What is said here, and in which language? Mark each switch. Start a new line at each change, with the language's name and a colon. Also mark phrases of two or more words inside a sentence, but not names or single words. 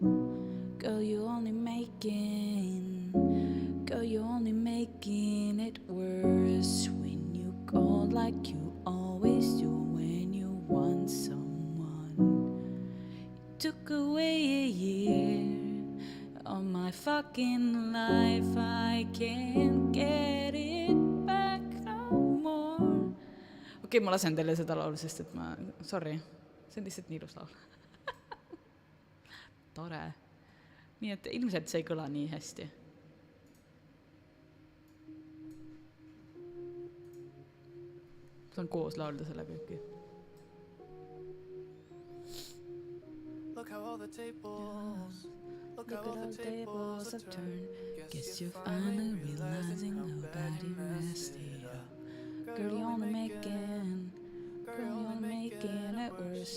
English: Girl, you're only making it worse when you go like you always do when you want someone. You took away a year life, I can't get it back no more.
Estonian: Okei, ma lasen teile seda laulu, sest et ma, sorry, see on lihtsalt nii ilus laul. Tore. Nii et ilmselt see ei kõla nii hästi. Saan koos laulda selle kõiki.
English: Look how all the tables Look at all the tables have turned. Guess you're finally realizing nobody messed it up. Girl, you're only making it worse.